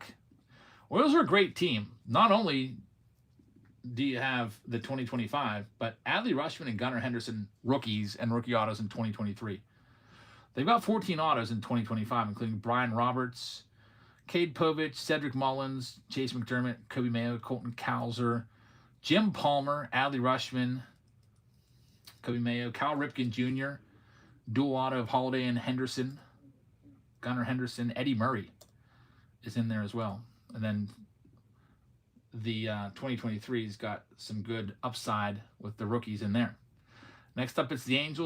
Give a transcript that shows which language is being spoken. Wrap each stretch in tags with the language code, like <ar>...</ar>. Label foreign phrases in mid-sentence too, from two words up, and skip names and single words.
<en>Orioles are a great team. Not only do you have the 2025, but Adley Rutschman and Gunnar Henderson rookies and rookie autos in 2023. They've got 14 autos in 2025, including Brian Roberts, Cade Povich, Cedric Mullins, Chase McDermott, Kobe Mayo, Colton Cowser, Jim Palmer, Adley Rutschman, Kobe Mayo, Cal Ripken Jr., dual auto of Holiday and Henderson, Gunnar Henderson, Eddie Murray is in there as well. And then the 2023's got some good upside with the rookies in there. Next up, it's the Angels.</en>